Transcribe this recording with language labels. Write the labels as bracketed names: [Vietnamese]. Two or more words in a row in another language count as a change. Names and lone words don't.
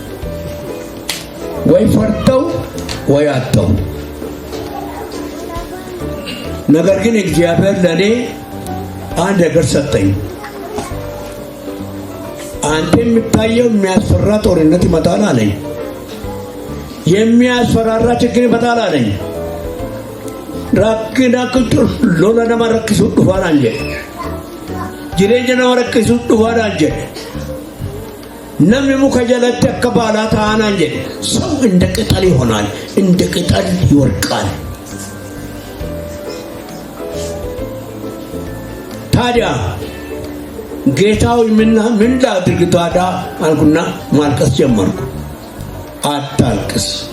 [Amharic] ወይ ፈርተው ወይ አጥተው ነገር ግን እግዚአብሔር ለኔ አንድ ነገር ሰጠኝ አንተ የምታየው የሚያስፈራ ጦርነት ይመጣል አለኝ የሚያስፈራራ ችግር ይመጣል አለኝ [Oromo] rakkina kutu lola nama rakkisuu dhufaadhaan jedhe jireenya nama rakkisuu dhufaadhaan jedhe namni muka jalatti akka baalaa ta'anaan jedhe [Amharic] ሰው እንደ ቅጠል ይሆናል እንደ ቅጠል ይወድቃል ታዲያ ጌታው ምን ላድርግ ታዲያ አልኩና ማልቀስ ጀመርኩ አታልቅስ